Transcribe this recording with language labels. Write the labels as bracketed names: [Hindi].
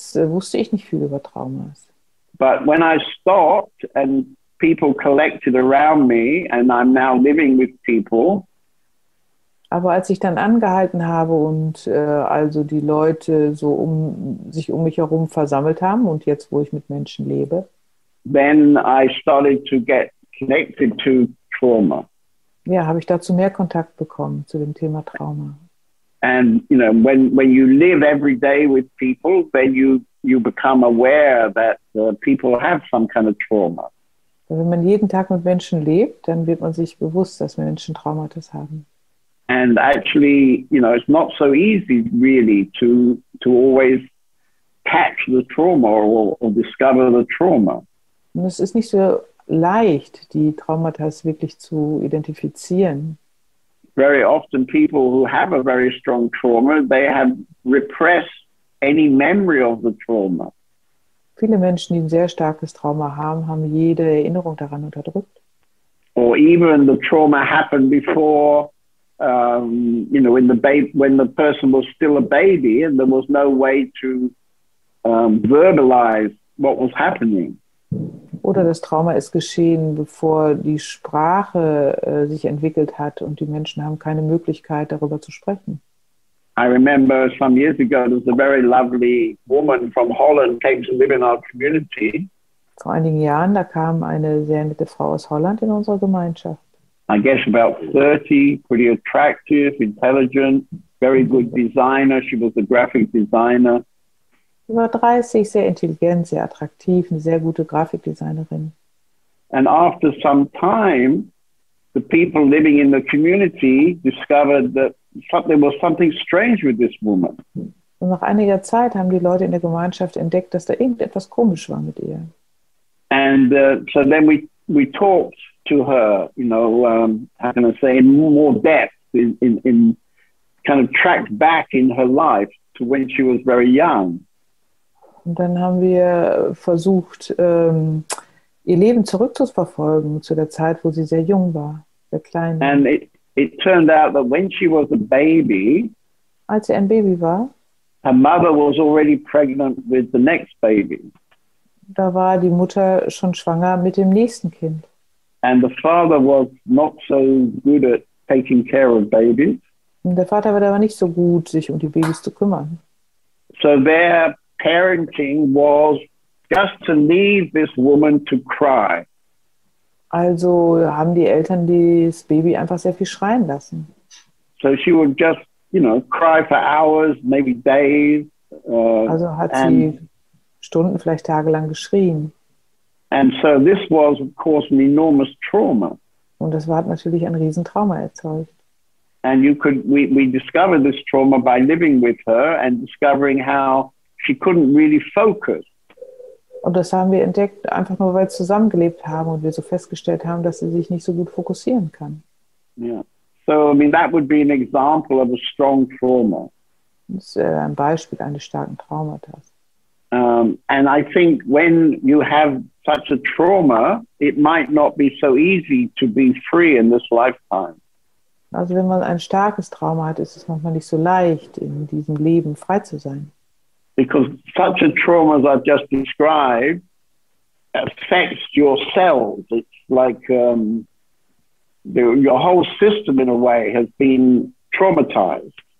[German] wusste ich nicht viel über Traumas. [English] But when I stopped and people collected around me and I'm now living with people, [German] aber als ich dann angehalten habe und also die Leute so sich um mich herum versammelt haben und jetzt, wo ich mit Menschen lebe, [English] then I started to get connected to trauma. [German] Ja, habe ich dazu mehr Kontakt bekommen zu dem Thema Trauma. [English] And you know, when you live every day with people, then you become aware that people have some kind of trauma. [German] Wenn man jeden Tag mit Menschen lebt, dann wird man sich bewusst, dass Menschen Traumata haben. [English] And actually, you know, it's not so easy really to always catch the trauma or discover the trauma. [German] Und es ist nicht so leicht, die Traumata wirklich zu identifizieren. [English] Very often people who have a very strong trauma, they have repressed any memory of the trauma. [German] Viele Menschen, die ein sehr starkes Trauma haben, haben jede Erinnerung daran unterdrückt. [English] Or even the trauma happened before, you know, when the person was still a baby and there was no way to verbalize what was happening. [German] Oder das Trauma ist geschehen, bevor die Sprache sich entwickelt hat und die Menschen haben keine Möglichkeit, darüber zu sprechen. [English] I remember some years ago, there was a very lovely woman from Holland came to live in our community. [German] Vor einigen Jahren, da kam eine sehr nette Frau aus Holland in unsere Gemeinschaft. [English] I guess about 30, pretty attractive, intelligent, very good designer. She was a graphic designer. [German] Über 30, sehr intelligent, sehr attraktiv, eine sehr gute Grafikdesignerin. [English] And after some time, the people living in the community discovered that there was something strange with this woman. [German] Und nach einiger Zeit haben die Leute in der Gemeinschaft entdeckt, dass da irgendetwas komisch war mit ihr. [English] And so then we talked to her, you know, how can I say, in more depth, in kind of tracked back in her life to when she was very young. [German] Und dann haben wir versucht, ihr Leben zurückzuverfolgen zu der Zeit, wo sie sehr jung war, sehr klein. [English] And it turned out that when she was a baby, [German] als sie ein Baby war, [English] her mother was already pregnant with the next baby. [German] Da war die Mutter schon schwanger mit dem nächsten Kind. [English] And the father was not so good at taking care of babies. [German] Und der Vater war aber nicht so gut, sich um die Babys zu kümmern. [English] So their parenting was just to leave this woman to cry. [German] Also haben die Eltern das Baby einfach sehr viel schreien lassen. [English] So she would just, you know, cry for hours, maybe days. [German] Also hat sie Stunden, vielleicht tagelang geschrien. [English] And so this was, of course, an enormous trauma. [German] Und das hat natürlich ein Riesentrauma erzeugt. [English] And we discovered this trauma by living with her and discovering how she couldn't really focus. [German] Und das haben wir entdeckt, einfach nur, weil wir zusammengelebt haben und wir so festgestellt haben, dass sie sich nicht so gut fokussieren kann. [English] Yeah. So, I mean, that would be an example of a strong trauma. [German] Das ist ein Beispiel eines starken Traumatas. [English] And I think when you have such a trauma, it might not be so easy to be free in this lifetime. [German] Also wenn man ein starkes Trauma hat, ist es manchmal nicht so leicht, in diesem Leben frei zu sein. [English] Because such a trauma as I've just described affects your cells. It's like your whole system in a way has been traumatized.